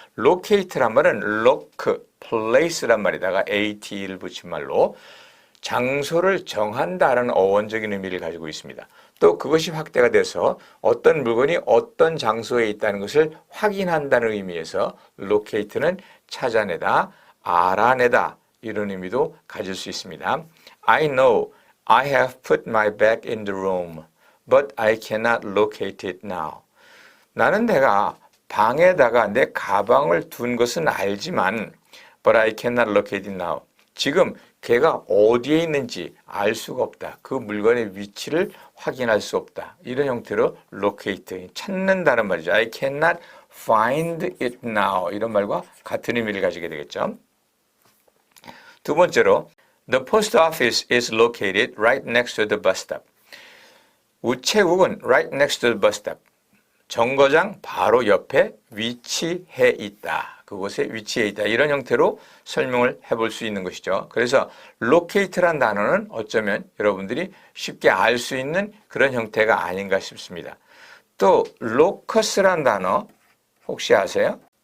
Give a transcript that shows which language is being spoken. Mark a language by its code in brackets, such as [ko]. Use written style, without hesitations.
[ko] locate란 말은 loc, place란 말에다가 ate를 붙인 말로 장소를 정한다라는 어원적인 의미를 가지고 있습니다. 또 그것이 확대가 돼서 어떤 물건이 어떤 장소에 있다는 것을 확인한다는 의미에서 locate는 찾아내다, 알아내다 이런 의미도 가질 수 있습니다. [en] I know I have put my bag in the room, but I cannot locate it now. [ko] 나는 내가 방에다가 내 가방을 둔 것은 알지만 [en] but I cannot locate it now. [ko] 지금 걔가 어디에 있는지 알 수가 없다. 그 물건의 위치를 확인할 수 없다. 이런 형태로 locate, 찾는다는 말이죠. [en] I cannot find it now. [ko] 이런 말과 같은 의미를 가지게 되겠죠. 두 번째로, [en] the post office is located right next to the bus stop. [ko] 우체국은 [en] right next to the bus stop. [ko] 정거장 바로 옆에 위치해 있다. 그곳에 위치해 있다. 이런 형태로 설명을 해볼 수 있는 것이죠. 그래서 locate란 단어는 어쩌면 여러분들이 쉽게 알 수 있는 그런 형태가 아닌가 싶습니다. 또 locus란 단어 혹시 아세요?